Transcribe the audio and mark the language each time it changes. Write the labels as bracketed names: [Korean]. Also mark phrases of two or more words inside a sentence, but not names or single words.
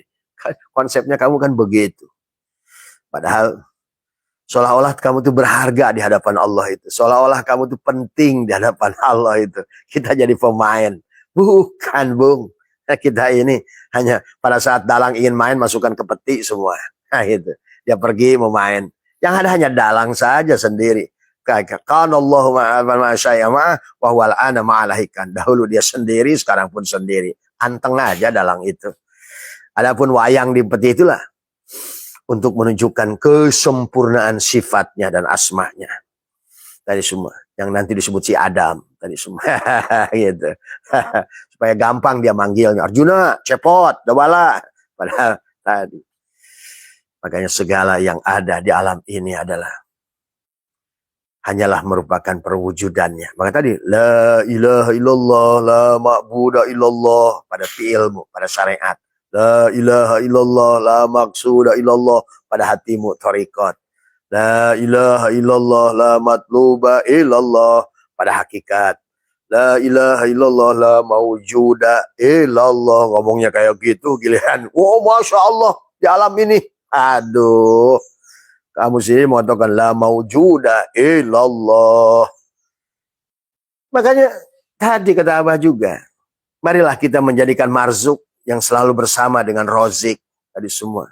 [Indonesian] Konsepnya kamu kan begitu. Padahal seolah-olah kamu tuh berharga di hadapan Allah itu. Seolah-olah kamu tuh penting di hadapan Allah itu. Kita jadi pemain. Bukan, Bung. Kita ini hanya pada saat dalang ingin main, masukkan ke peti semua. Nah, itu. Dia pergi mau main. Yang ada hanya dalang saja sendiri. [Arabic] كان الله ولا شيء معه وهو الآن على ما عليه كان. [Indonesian] Dahulu dia sendiri, sekarang pun sendiri. Anteng aja dalang itu. Adapun wayang di peti itulah untuk menunjukkan kesempurnaan sifatnya dan asmanya. Tadi semua. Yang nanti disebut si Adam. Tadi semua. Gitu. Supaya gampang dia manggilnya. Arjuna, cepot, dabala. Padahal tadi. Makanya segala yang ada di alam ini adalah hanyalah merupakan perwujudannya. Maka tadi, [Arabic] لا إله إلا الله، لا معبود إلا الله. [Indonesian] Pada fi'ilmu, pada syariat. [Arabic] لا إله إلا الله، لا مقصود إلا الله. [Indonesian] Pada hatimu, thariqat. [Arabic] لا إله إلا الله، لا مطلوب إلا الله. [Indonesian] Pada hakikat. [Arabic] لا إله إلا الله، لا موجود إلا الله. [Indonesian] Ngomongnya kayak gitu, giliran. Oh, [Arabic] ما شاء الله, [Indonesian] di alam ini. Aduh. Kamu sendiri mengatakan, [Arabic] لا موجود إلا الله. [Indonesian] Makanya, tadi kata Abah juga. Marilah kita menjadikan marzuk yang selalu bersama dengan rozik tadi semua.